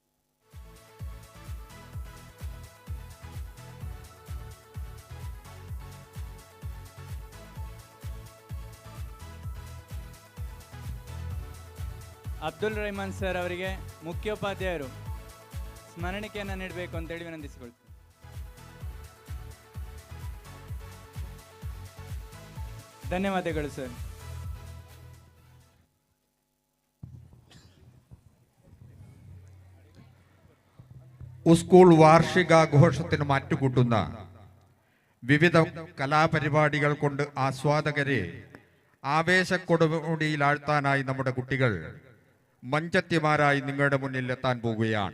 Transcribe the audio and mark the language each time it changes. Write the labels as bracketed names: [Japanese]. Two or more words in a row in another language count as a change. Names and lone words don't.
[Kannada] ಅಬ್ದುಲ್ ರೆಹಮಾನ್ ಸರ್ ಅವರಿಗೆ ಮುಖ್ಯೋಪಾಧ್ಯಾಯರು ಸ್ಮರಣಿಕೆಯನ್ನು ನೀಡಬೇಕು ಅಂತೇಳಿ ವಿನಂತಿಸಿಕೊಳ್ತೀನಿ. ಧನ್ಯವಾದಗಳು ಸರ್. [Malayalam] സ്കൂൾ വാർഷികാഘോഷത്തിന് മാറ്റുകൂട്ടുന്ന വിവിധ കലാപരിപാടികൾ കൊണ്ട് ആസ്വാദകരെ ആവേശക്കൊടുമുടിയിലാഴ്ത്താനായി നമ്മുടെ കുട്ടികൾ മഞ്ചത്തിമാരായി നിങ്ങളുടെ മുന്നിൽ എത്താൻ പോകുകയാണ്.